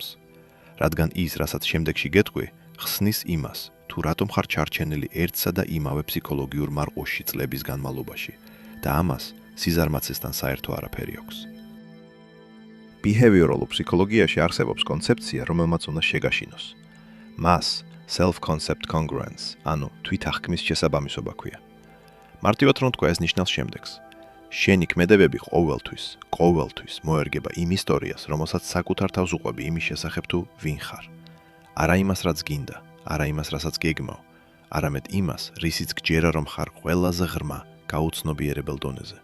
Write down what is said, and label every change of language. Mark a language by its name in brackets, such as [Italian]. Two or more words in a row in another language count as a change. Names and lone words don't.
[Georgian] რადგან ის, რასაც შემდეგში გეტყვი, ხსნის იმას, თუ რატომ ხარ ჩარჩენილი ერთსა და იმავე ფსიქოლოგიურ მარყოში წლების განმავლობაში და ამას სიზარმაცესთან საერთო არაფერი აქვს. ბიჰევიორალურ ფსიქოლოგიაში არსებობს კონცეფცია, რომელმაც უნდა შეგაშინოს. მას [English] self-concept congruence, [Georgian] ანუ თვითახქმის შესაბამისობა ქვია. მარტივად რომ თქვა ეს ნიშნავს შემდეგს. შენი ქმედებები ყოველთვის მოერგება იმ ისტორიას, რომელსაც საკუთარ თავს უყვები იმის შესახებ თუ ვინ ხარ. არა იმას, რაც გინდა, არა იმას, რასაც გეგმავ, არამედ იმას, რისიც გჯერა რომ ხარ ყველაზე ღრმა, გაუცნობიერებელ დონეზე.